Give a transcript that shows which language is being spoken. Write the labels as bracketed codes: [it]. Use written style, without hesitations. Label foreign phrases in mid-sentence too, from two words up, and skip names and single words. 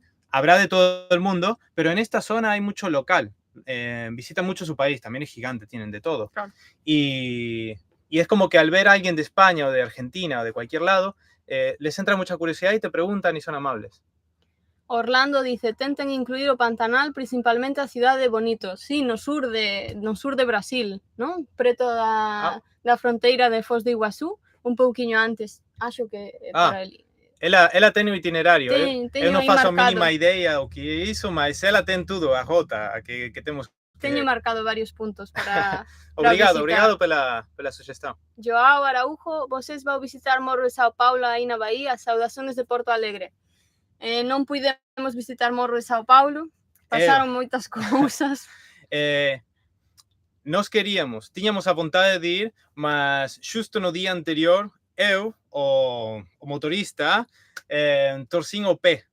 [es] Habrá de todo el mundo, pero en esta zona hay mucho local. Visitan mucho su país, también es gigante, tienen de todo. Claro. Y es como que al ver a alguien de España o de Argentina o de cualquier lado, les entra mucha curiosidad y te preguntan y son amables. [pt] Orlando dice, tenten incluir o Pantanal principalmente a cidade Bonito. [gl] Sí, no sur de Brasil, non? Preto da fronteira de Foz de Iguazú, un pouquiño antes. Acho que por ali. Ela ten o itinerario. Eu non faço a mínima idea o que iso, mas ela ten tudo, a rota que temos. Teño marcado varios puntos para [pt] obrigado pela sugestão. Joao Araujo, vocês vão visitar Morro de Sao Paulo aí na Bahía, saudações de Porto Alegre. [gl] Non pudemos visitar Morro de Sao Paulo, pasaron moitas cousas. Nós tiñamos a vontade de ir, mas xusto no día anterior, eu, o motorista, torcín o pé.